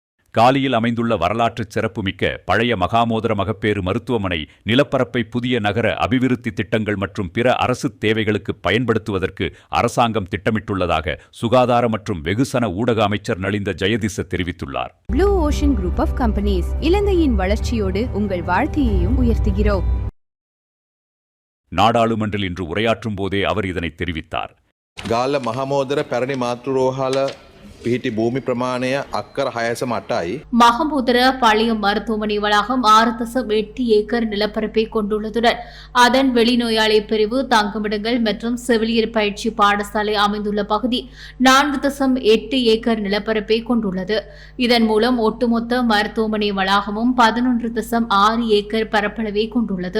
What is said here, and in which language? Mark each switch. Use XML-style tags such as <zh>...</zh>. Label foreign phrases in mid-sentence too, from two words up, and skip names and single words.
<ta>காலியில் அமைந்துள்ள வரலாற்று சிறப்புமிக்க பழைய மகாமோதர மகப்பேறு மருத்துவமனை நிலப்பரப்பை புதிய நகர அபிவிருத்தி திட்டங்கள் மற்றும் பிற அரசு தேவைகளுக்கு பயன்படுத்துவதற்கு அரசாங்கம் திட்டமிட்டுள்ளதாக சுகாதார மற்றும் வெகுசன ஊடக அமைச்சர் நலிந்த ஜெயதிச தெரிவித்துள்ளார். ப்ளூ ஓஷன் குரூப் ஆஃப் கம்பெனிஸ் இலங்கையின் வளர்ச்சியோடு உங்கள் வாழ்க்கையையும் உயர்த்துகிறோம். நாடாளுமன்றில் இன்று உரையாற்றும் போதே அவர் இதனை தெரிவித்தார்.</ta> <si>ගාල්ල මහමෝදර පැරණි මාතෘරෝහල පිහිටි භූමි ප්‍රමාණය අක්කර 6.8යි.</si> <ta>மகமூதர பழைய மருத்துவமனை வளாகம் 6.8 ஏக்கர் நிலப்பரப்பை கொண்டுள்ளதுடன் அதன் வெளிநோயாளி பிரிவு, தங்குமிடங்கள் மற்றும் செவிலியர் பயிற்சி பாடசாலை அமைந்துள்ள பகுதி 4.8 ஏக்கர் நிலப்பரப்பை கொண்டுள்ளது. இதன் மூலம் ஒட்டுமொத்த மருத்துவமனை வளாகமும் 11.6 ஏக்கர் பரப்பளவை கொண்டுள்ளது.</ta>